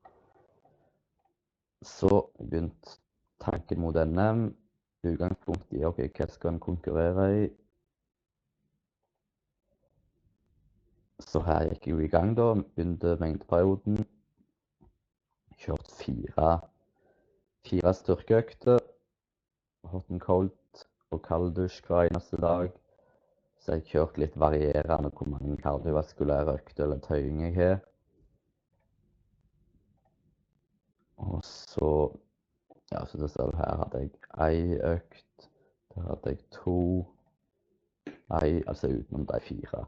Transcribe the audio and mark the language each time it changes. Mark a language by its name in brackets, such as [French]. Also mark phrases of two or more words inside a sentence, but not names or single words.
[Norwegian] Så begynte tanken mot NM. Utgangspunkt i hva skal en konkurrere i. Så her gikk jeg jo i gang da, begynte mengdeperioden. Kjørt 4 styrkeøkter. [English] Hot and cold [Norwegian] og kalddusj hver eneste dag. Så jeg kjørt litt varierende hvor mange kardiovaskulære økter eller tøying jeg har. Og så, så det ser du her hadde jeg 1 økt, der hadde jeg 2, altså utenom de 4.